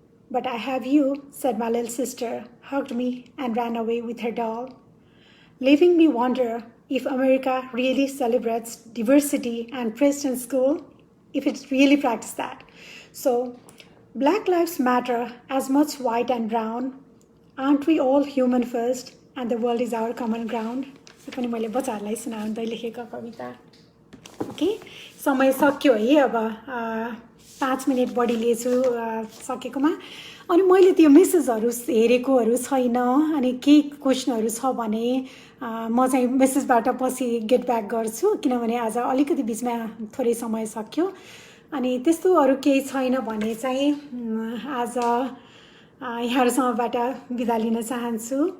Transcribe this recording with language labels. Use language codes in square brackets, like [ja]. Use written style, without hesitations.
[en] But I have you," said my little sister, hugged me and ran away with her doll, leaving me wonder if America really celebrates diversity and praise in school, if it really practices that. So, Black lives matter as much white and brown. Aren't we all human first and the world is our common ground? [ne] यो पनि मैले बच्चाहरूलाई सुनाउँदै लेखेको कविता। Okay, समय सक्यो है, अब 5 मिनट बढी लिएछु सकेकोमा। अनि मैले त्यो मेसेजहरू हेरेकोहरू छैन। अनि केही क्वेसनहरू छ भने म चाहिँ मेसेजबाट पछि गेट ब्याक गर्छु, किनभने आज अलिकति बिचमा थोरै समय सक्यो। अनि त्यस्तो अरू केही छैन भने चाहिँ आज यहाँहरूसँगबाट बिदा लिन चाहन्छु।